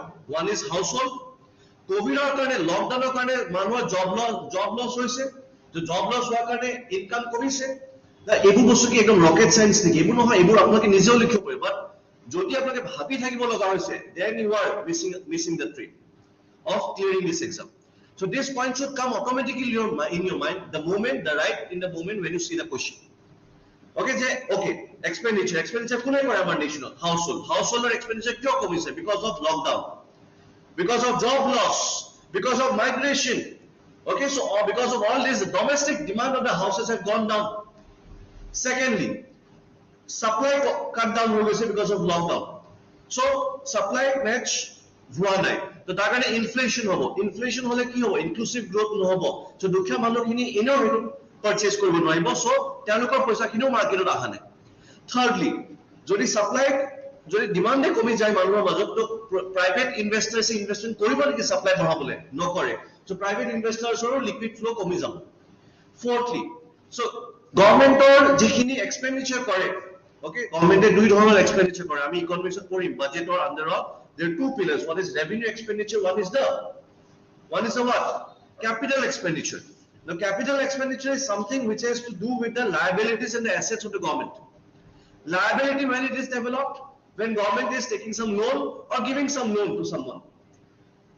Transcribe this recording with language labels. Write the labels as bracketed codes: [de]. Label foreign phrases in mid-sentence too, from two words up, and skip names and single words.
[en] One is household. [as] কোভিডৰ কাৰণে লকডাউনৰ কাৰণে মানুহৰ [en] job loss [as] হৈছে, তো [en] job loss [as] হোৱাৰ কাৰণে ইনকাম কমিছে. এইবোৰ বস্তু কি একদম [en] rocket science [as] নেকি? এইবোৰ নহয়, এইবোৰ আপোনালোকে নিজেও লিখিব পাৰিব. বাট যদি আপোনালোকে ভাবি থাকিব লগা হৈছে, [en] then you are missing the trick of clearing this exam. So this point should come automatically in your mind the moment when you see the question. Okay, expenditure কোনে কৰে আমাৰ নেশনত? Household expenditure কিয় কমিছে? Because of lockdown, because of job loss, because of migration. Okay, so because of all this, the domestic demand of the houses have gone down. Secondly, supply cut down [as] হৈ গৈছে [en] because of lockdown. So supply match [as] হোৱা নাই, তো তাৰ কাৰণে ইনফ্লেশন হ'ব. ইনফ্লেশন হলে কি হ'ব? [en] inclusive growth [as] নহব. So দুখীয়া মানুহখিনি এনেও হেতু পারচেজ কৰিব নোৱাৰিব, so তেওঁলোকৰ পইচাখিনিও মাৰ্কেটত আহা নাই. Thirdly, যদি ডিমান্ডে কমি যায় মানুহৰ মাজত, তো [en] private investors [as] ইনভেষ্টমেন্ট কৰিব নেকি সাপ্লাই বঢ়াবলৈ? নকৰে. So [en] private investors liquid flow [as] কমি যাব. [en] Fourthly, so [as] গভৰ্নমেন্টৰ যিখিনি এক্সপেন্ডিচাৰ কৰে, okay, গভৰ্নমেন্টে দুই ধৰণৰ এক্সপেন্ডিচাৰ কৰে. আমি ইকনমিক্সত পঢ়িম বাজেটৰ আন্ডাৰত. [en] There are two pillars. One is revenue expenditure, one is the what? Capital expenditure. Now capital expenditure is something which has to do with the liabilities and the assets of the government. Liability when it is developed, when government is taking some loan or giving some loan to someone.